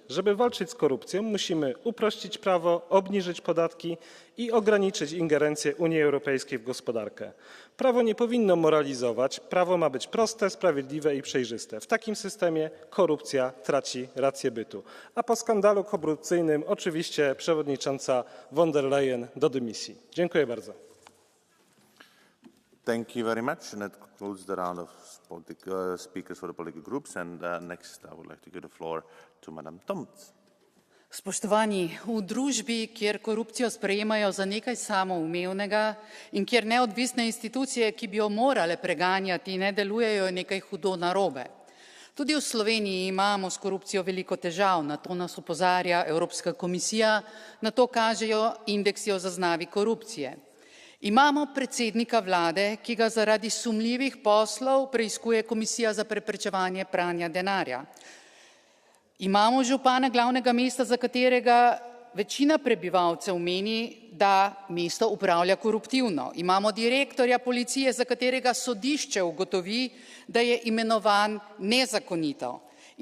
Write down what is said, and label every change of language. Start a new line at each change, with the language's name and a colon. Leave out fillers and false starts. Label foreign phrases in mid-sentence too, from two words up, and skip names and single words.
Polish: Żeby walczyć z korupcją, musimy uprościć prawo, obniżyć podatki i ograniczyć ingerencję Unii Europejskiej w gospodarkę. Prawo nie powinno moralizować, prawo ma być proste, sprawiedliwe i przejrzyste. W takim systemie korupcja traci rację bytu. A po skandalu korupcyjnym oczywiście przewodnicząca von der Leyen do dymisji. Dziękuję bardzo.
English: Thank you very much. And that concludes the round of speakers for the political groups. And next, I would like to give the floor to Madam Tomc.
Slovenian: Spoštovani, v družbi, kjer korupcijo sprejemajo za nekaj samoumevnega in kjer neodvisne institucije, ki bi jo morale preganjati, ne delujejo, je nekaj hudo narobe. Tudi v Sloveniji imamo s korupcijo veliko težav, na to nas opozarja Evropska komisija, na to kažejo indeksi o zaznavi korupcije. Imamo predsednika vlade, ki ga zaradi sumljivih poslov preiskuje Komisija za preprečevanje pranja denarja. Imamo župana glavnega mesta, za katerega večina prebivalcev meni, da mesto upravlja koruptivno. Imamo direktorja policije, za katerega sodišče ugotovi, da je imenovan nezakonito.